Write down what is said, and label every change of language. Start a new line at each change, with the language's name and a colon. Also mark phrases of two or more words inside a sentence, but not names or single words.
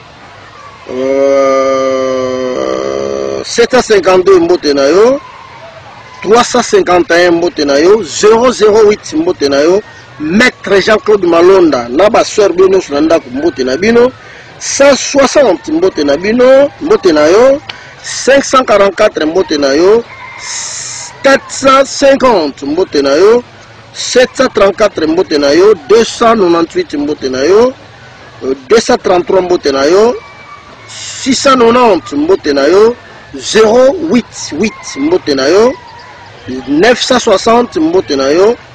Lingala: 752 mbote na yo, 351 mbote na yo, 008 mbote na yo, Maître Jean-Claude Malonda naba soeur bino sulanda mbote na bino, 160 mbote na bino mbote na yo, 544 mbote na yo, 450 mbote na yo, 734 mbote na yo, 298 mbote na yo, 233 mbote na yo, 690 mbote na yo, 088 mbote na yo, 960 mbote na yo,